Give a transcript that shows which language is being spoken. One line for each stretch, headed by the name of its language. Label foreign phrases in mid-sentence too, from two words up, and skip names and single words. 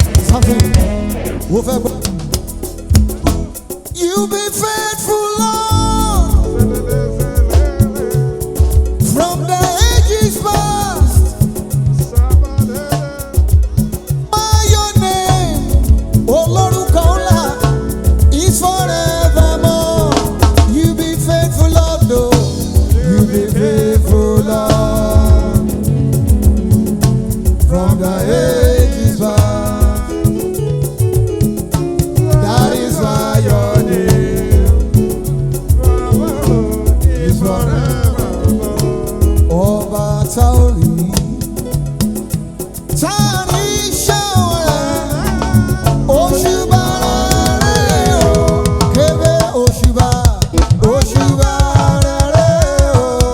Yoruba: Something mo fẹ́ gbọ́.
English: You've been faithful, Lord, from the ages past. By your name,
Yoruba: olórúkọ ńlá.
English: It's forevermore. You be faithful, Lord, oh. You be faithful, Lord. From the ages past. That is why your name is forevermore.
Yoruba: Ọba tá ò rí. Ta ni ṣe rẹ̀? Òṣùbà rere o. Kébé òṣùbà, òṣùbà rere o.